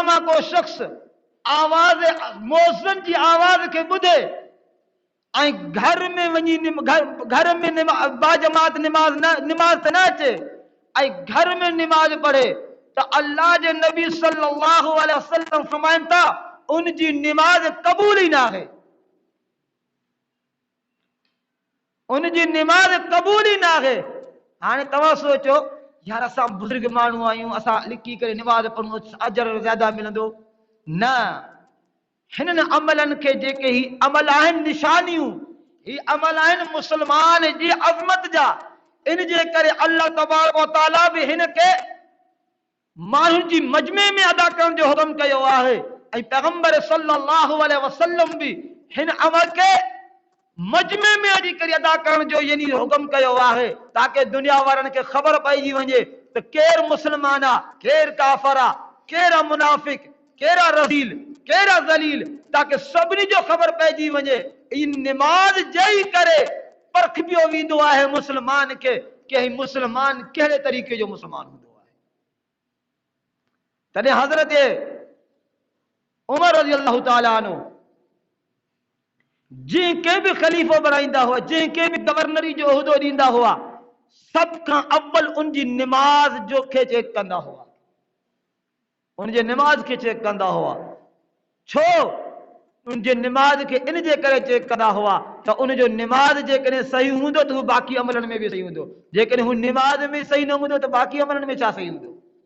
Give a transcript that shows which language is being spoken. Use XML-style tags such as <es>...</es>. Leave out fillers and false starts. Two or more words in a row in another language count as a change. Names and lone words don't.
<sd>मां को शख्स आवाज़ मौज़न जी आवाज़ खे ॿुधे ऐं घर में वञी घर में बाजमात निमाज़ त न अचे ऐं घर में निमाज़ पढ़े तो अल्लाह जे नबी</sd> <ar>صلى الله عليه وسلم</ar> <sd>फरमाइनि था, उन जी निमाज़ क़बूल ही ना है, उन जी निमाज़ क़बूल ही ना है। हाणे तव्हां सोचो, यार असां बुज़ुर्ग माण्हू आहियूं, असां लिकी करे निमाज़ पढ़ूं, अजर ज़्यादा मिलंदो। न, हिननि अमलनि खे जेके ही अमल आहिनि निशानियूं, ही अमल आहिनि मुस्लमान जी अज़मत जा। इन जे करे</sd> <ar>الله تبارك وتعالى</ar> <sd>बि हिन के माण्हुनि जी मजमे में अदा करण जो हुक्म कयो आहे। ऐं पैगंबर</sd> <ar>صلى الله عليه وسلم</ar> <sd>बि हिन अमल के मजमे में अची करे अदा करण जो यानी हुक्म कयो आहे, ताकि दुनिया वारनि खे ख़बर पइजी वञे त केरु मुस्लमान आहे, केरु काफ़िर आहे, केरु मुनाफ़िक, केरा रज़ील, केरा ज़लील, ताकि सभिनी जो ख़बर पइजी वञे। इन निमाज़ जई करे परखियो वेंदो आहे मुस्लमान खे कि मुस्लमान कहिड़े तरीक़े जो मुस्लमान हूंदो आहे। तॾहिं हज़रत उमर</sd> <ar>رضي الله تعالى عنه</ar> <sd>जंहिंखे बि ख़लीफ़ो बणाईंदा हुआ, जंहिंखे बि गवर्नरी जो उहिदो ॾींदा हुआ, सभ खां अव्वल उन जी निमाज़ जो खे चेक कंदा हुआ, उन जे निमाज़ खे चेक कंदा हुआ। छो उन जे निमाज़ खे इन जे करे चेक कंदा हुआ त उन जो निमाज़ जेकॾहिं सही हूंदो त हू बाक़ी अमलनि में बि सही हूंदो, जेकॾहिं हू निमाज़ में सही न हूंदो त बाक़ी अमलनि में छा सही हूंदो।</sd>